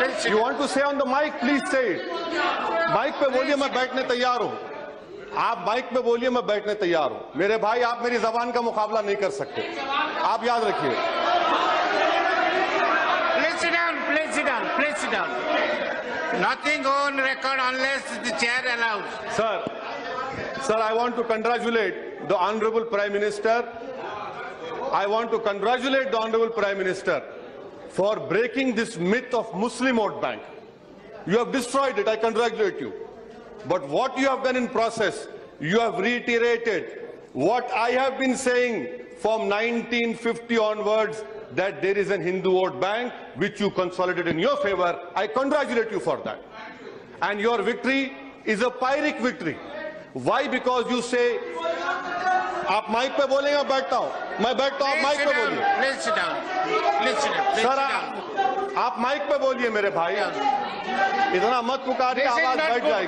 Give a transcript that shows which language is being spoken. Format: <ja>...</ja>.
<en>You want to say on the mic, please say it.</en> <hi>Mic पे बोलिए, मैं बैठने तैयार हूं. आप माइक पे बोलिए, मैं बैठने तैयार हूं. मेरे भाई, आप मेरी जबान का मुकाबला नहीं कर सकते. आप याद रखिए.</hi> <en>Please sit down, please sit down, please sit down. Nothing on record unless the chair allows. Sir, I want to congratulate the Honorable Prime Minister. I want to congratulate the Honorable Prime Minister for breaking this myth of Muslim vote bank. You have destroyed it. I congratulate you. But what you have done in process, you have reiterated what I have been saying from 1950 onwards, that there is an Hindu vote bank which you consolidated in your favor. I congratulate you for that. And your victory is a Pyrrhic victory. Why? Because you say,</en> <hi>आप mic पे बोलेंगे, मैं बैठता हूं. मैं बैठता हूं, आप माइक पे बोलिए.</hi> <en>Please sit down. Please sit down.</en> <hi>Sir, आप माइक पे बोलिए मेरे भाई. इतना मत पुकारिए, आवाज बैठ जाएगी.</hi>